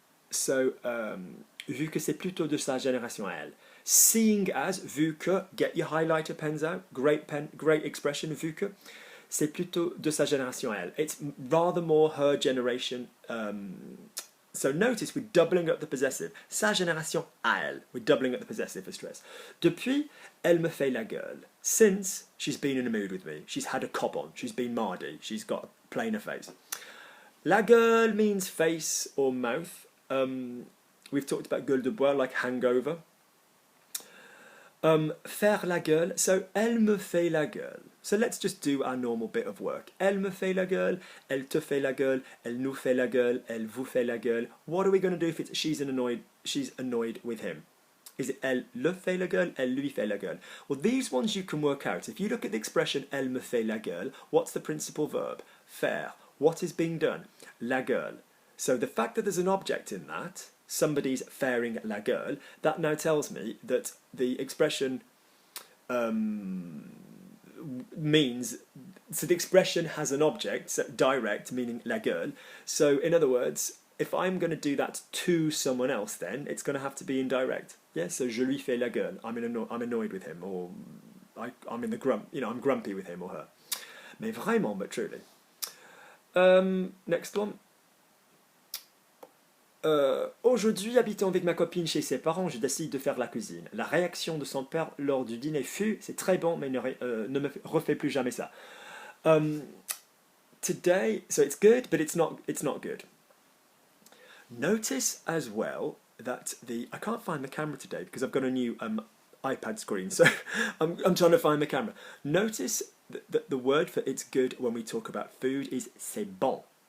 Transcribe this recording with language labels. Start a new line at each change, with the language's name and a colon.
French: So, vu que c'est plutôt de sa génération à elle.
English: Seeing as,
French: vu que,
English: get your highlighter pens out, great expression,
French: vu que, c'est plutôt de sa génération à elle.
English: It's rather more her generation. So notice we're doubling up the possessive.
French: Sa génération à elle.
English: We're doubling up the possessive for stress.
French: Depuis, elle me fait la gueule.
English: Since she's been in a mood with me. She's had a cob on. She's been mardy. She's got a plainer face. La gueule means face or mouth. We've talked about gueule de bois, like hangover.
French: Faire la gueule, so elle me fait la gueule.
English: So let's just do our normal bit of work.
French: Elle me fait la gueule, elle te fait la gueule, elle nous fait la gueule, elle vous fait la gueule.
English: What are we going to do if it's she's annoyed with him? Is it
French: elle le fait la gueule, elle lui fait la gueule?
English: Well, these ones you can work out. If you look at the expression
French: elle me fait la gueule,
English: what's the principal verb? Faire. What is being done? La gueule. So the fact that there's an object in that, somebody's fairing la gueule, that now tells me that the expression means, so the expression has an object, so direct, meaning la gueule. So in other words, if I'm going to do that to someone else, then it's going to have to be indirect.
French: Yeah, so je lui fais la gueule.
English: I'm annoyed with him, or I'm in the grump. You know, I'm grumpy with him or her.
French: Mais vraiment,
English: but truly. Next one.
French: Aujourd'hui, habitant avec ma copine chez ses parents, je décide de faire la cuisine. La réaction de son père lors du dîner fut: c'est très bon, mais ne me refais plus jamais ça.
English: Today, so it's good, but it's not good. Notice as well that I can't find the camera today because I've got a new iPad screen, so I'm trying to find the camera. Notice that the word for it's good when we talk about food is c'est bon.